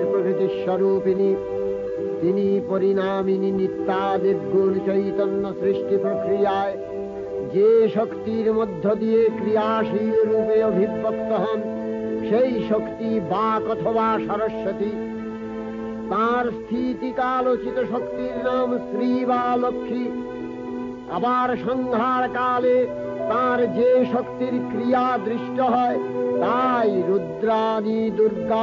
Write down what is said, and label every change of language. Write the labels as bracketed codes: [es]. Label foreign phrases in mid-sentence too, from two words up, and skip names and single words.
[bn] প্রকৃতি স্বরূপিণী তিনি পরিণামিনী নিত্যা নির্গুণ চৈতন্য সৃষ্টি প্রক্রিয়ায় যে শক্তির মধ্য দিয়ে ক্রিয়াশীল রূপে অভিব্যক্ত হন সেই শক্তি বাক্ অথবা সরস্বতী তার স্থিতিকালোচিত শক্তির নাম শ্রী বা লক্ষ্মী। আবার সংহার কালে তার যে শক্তির ক্রিয়া দৃষ্ট হয় তাই রুদ্রাণী দুর্গা।